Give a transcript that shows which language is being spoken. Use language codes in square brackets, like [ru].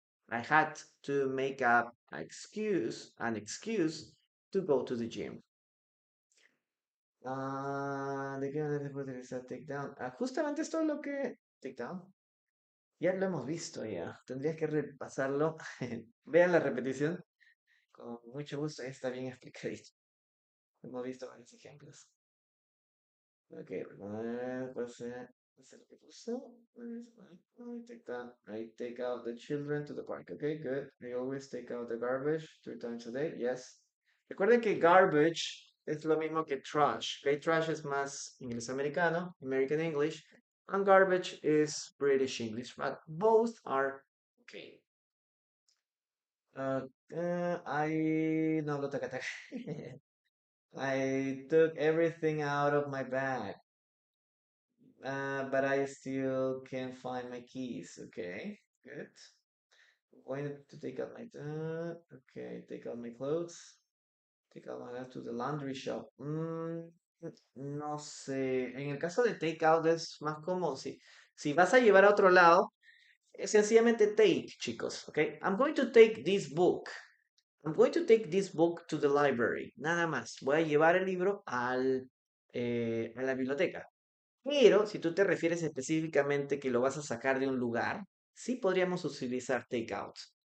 [en] I had to make up an excuse to go to the gym. [es] ¿De qué manera se puede utilizar takedown? Justamente esto es lo que... Takedown. Ya lo hemos visto ya. Tendrías que repasarlo. Vean la repetición. Con mucho gusto. Ya está bien explicadito. Hemos visto varios ejemplos. Ok, pues hacer lo que puso. [en] I take that. I take out the children to the park. Okay, good. I always take out the garbage 3 times a day. Yes. [es] Recuerden que garbage es lo mismo que trash. [en] Okay, trash es más inglés americano, American English, and garbage is British English, but both are okay. I no lo toca. I took everything out of my bag. But I still can't find my keys. Okay, good. Going to take out my okay, take out my clothes. Take out my life to the laundry shop. [es] No sé. En el caso de take out es más como si vas a llevar a otro lado, es sencillamente take, chicos. [en] Okay, I'm going to take this book. I'm going to take this book to the library. [es] Nada más. Voy a llevar el libro a la biblioteca. Pero si tú te refieres específicamente que lo vas a sacar de un lugar, sí podríamos utilizar takeout.